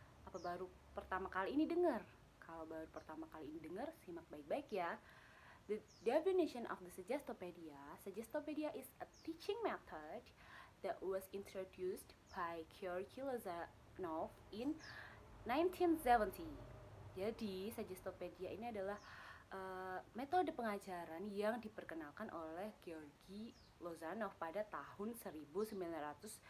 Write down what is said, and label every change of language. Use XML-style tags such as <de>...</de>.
<id>Apa baru pertama kali ini dengar? Kalau baru pertama kali ini dengar, simak baik-baik ya.</id> <en>The definition of the Suggestopedia is a teaching method that was introduced by Georgi Lozanov in 1970.</en> <id>Jadi Suggestopedia ini adalah metode pengajaran yang diperkenalkan oleh Georgi Lozanov pada tahun 1970.</id>